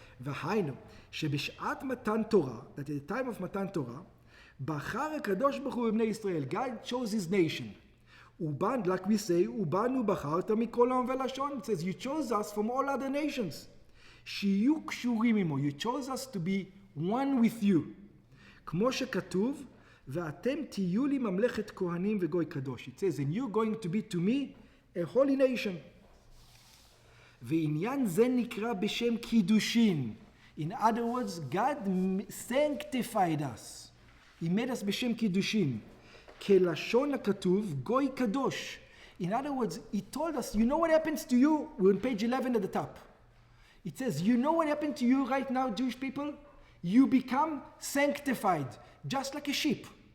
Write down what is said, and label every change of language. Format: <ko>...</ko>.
<he>והיינו, שבשעת מתן תורה,</he> <en>that at the time of</en> <he>מתן תורה, בחר הקדוש ברוך הוא בבני ישראל.</he> <en>God chose his nation.</en> <he>ובן,</he> <en>like we say,</en> <he>ובנו בחרת מכל עם ולשון.</he> <en>It says, you chose us from all other nations.</en> <he>שיהיו קשורים עמו.</he> <en>You chose us to be one with you.</en> <he>כמו שכתוב, ואתם תהיו לי ממלכת כהנים וגוי קדוש.</he> <en>It says, and you're going to be to me a holy nation.</en> <he>ועניין זה נקרא בשם קידושין.</he> <en>In other words, God sanctified us. He made us</en> <he>בשם קידושין. כלשון הכתוב, גוי קדוש.</he> <en>In other words, he told us, you know what happens to you? We're on page 11 at the top. It says, you know what happened to you right now, Jewish people? You become sanctified, just like a sheep.</en>